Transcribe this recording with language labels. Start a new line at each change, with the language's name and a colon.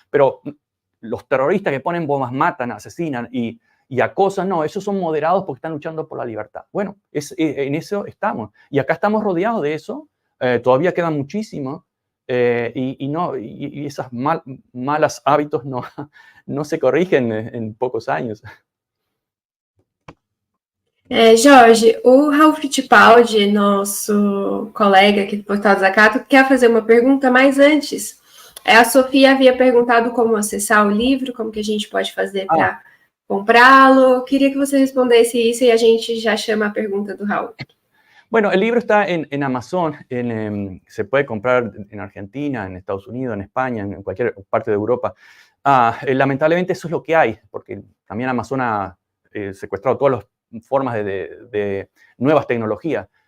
Spanish: Pero los terroristas que ponen bombas matan, asesinan y acosan, no, esos son moderados porque están luchando por la libertad. Bueno, en eso estamos. Y acá estamos rodeados de eso. Todavía queda muchísimo. Y esos malos hábitos no se corrigen en pocos años.
Portuguese: Jorge, o Ralph Fittipaldi, nosso colega aqui do Portal Desacato, quer fazer uma pergunta, mas antes, a Sofia havia perguntado como acessar o livro, como que a gente pode fazer para comprá-lo.
Spanish: Quería
Portuguese: que você respondesse isso y a gente
Spanish: ya llama a pregunta
Portuguese: do Raúl.
Spanish: Bueno, el libro está en Amazon, se puede comprar en Argentina, en Estados Unidos, en España, en cualquier parte de Europa. Lamentablemente eso es lo que hay, porque también Amazon ha secuestrado todas las formas de nuevas tecnologías.